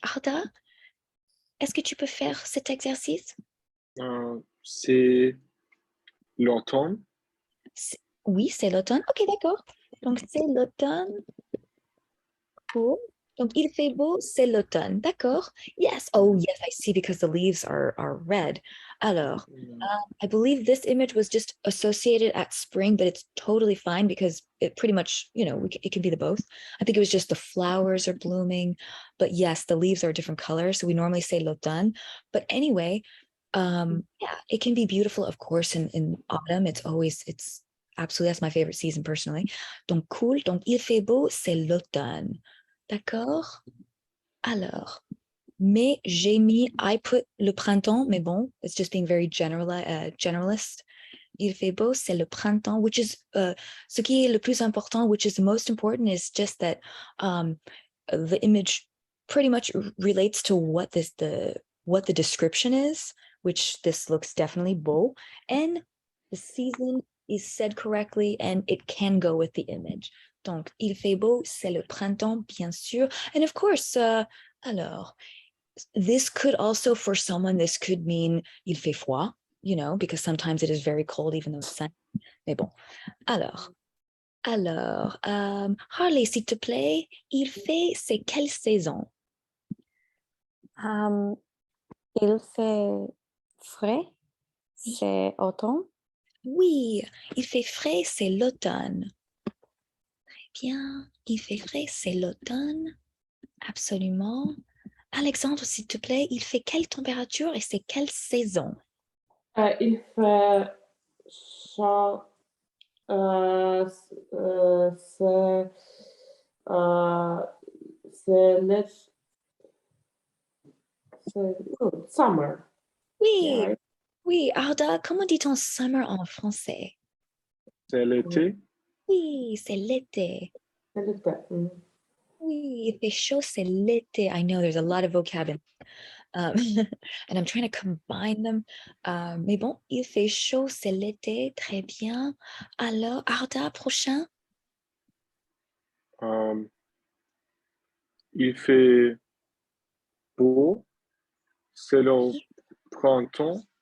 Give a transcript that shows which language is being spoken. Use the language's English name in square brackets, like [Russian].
[French] Arda, est-ce que tu peux faire cet exercice? C'est l'automne. Oui, c'est l'automne. Ok, d'accord. Donc, c'est l'automne. Cool. Donc, il fait beau, c'est l'automne. D'accord. Yes. [English] Oh, yes, I see because the leaves are red. Alors, I believe this image was just associated at spring, but it's totally fine because it pretty much, it can be the both. I think it was just the flowers are blooming, but yes, the leaves are a different color. So we normally say l'automne. But anyway, yeah, it can be beautiful, of course, in autumn. It's absolutely, that's my favorite season personally. [French] Donc, cool. Donc, il fait beau, c'est l'automne. [English] D'accord? Alors, mais I put le printemps, mais bon, it's just being very generalist. Il fait beau, c'est le printemps, which is, ce qui est le plus important, which is the most important, is just that the image pretty much relates to what the description is, which this looks definitely beau, and the season is said correctly, and it can go with the image. Donc, il fait beau, c'est le printemps, bien sûr. And of course, Alors, this could also, for someone, this could mean il fait froid, you know, because sometimes it is very cold even though it's sunny. [French] Mais bon. Alors, Harley, s'il te plaît, c'est quelle saison? Il fait frais, c'est automne. Oui, il fait frais, c'est l'automne. Très bien, il fait frais, c'est l'automne. Absolument. Alexandre, s'il te plaît, il fait quelle température et c'est quelle saison? Il fait chaud. C'est summer. Oui, [English] Yeah, [French] oui, Arda, comment dit-on summer en français? C'est l'été. Oui, c'est l'été. c'est l'été. Oui, il fait chaud, c'est l'été. [English] I know there's a lot of vocabulary. And I'm trying to combine them. [French] Mais bon, il fait chaud, c'est l'été. Très bien. Alors, Arda, prochain? Euh, il fait beau. C'est le printemps.